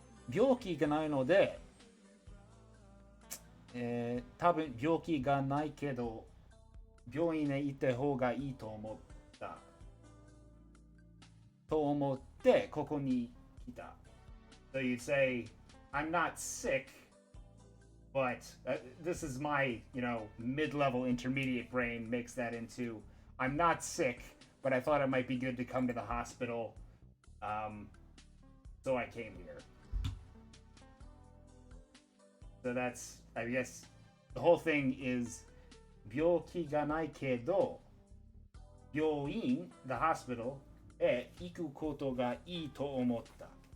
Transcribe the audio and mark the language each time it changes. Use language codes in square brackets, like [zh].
[ja] 病気がないので、多分病気がないけど、病院に行った方がいいと思った。と思って、ここに来た。 [en] So you'd say, I'm not sick, but this is my, mid-level intermediate brain makes that into, I'm not sick, but I thought it might be good to come to the hospital, so I came here. So that's, I guess, the whole thing is, [ja] 病気がないけど、病院, [en] the hospital, [ja] へ行くことがいいと思った。